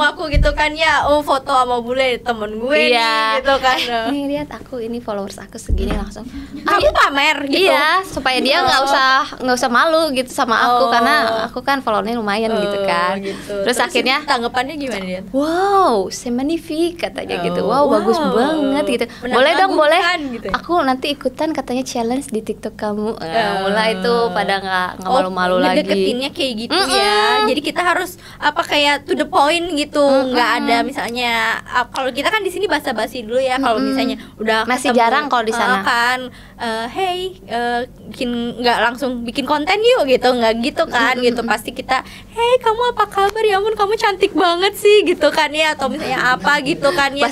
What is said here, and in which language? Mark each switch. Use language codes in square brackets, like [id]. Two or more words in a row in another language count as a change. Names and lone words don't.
[id] Aku gitu kan ya, foto sama bule temen gue nih gitu kan. Nih lihat aku ini followers aku segini langsung. Kamu pamer gitu. Iya, supaya dia nggak usah malu gitu sama aku karena aku kan followernya lumayan gitu kan. Gitu. Terus akhirnya tanggapannya gimana dia? Wow, [fr] c'est magnifique [id] katanya gitu. Wow, bagus banget gitu. Benar, Boleh dong, boleh. Gitu. Aku nanti ikutan katanya challenge di TikTok kamu. Mulai itu pada nggak malu-malu lagi. Ngedeketinnya kayak gitu ya. Jadi kita harus kayak [en] to the point [id] gitu. Nggak ada misalnya kalau kita kan di sini basa-basi dulu ya. Kalau misalnya udah masih ketemu, jarang kalau di sana. Kan hey, nggak langsung bikin konten yuk gitu, nggak gitu kan gitu. Pasti kita hey, kamu apa kabar, ya ampun kamu cantik banget sih gitu kan ya, atau misalnya apa gitu kan ya,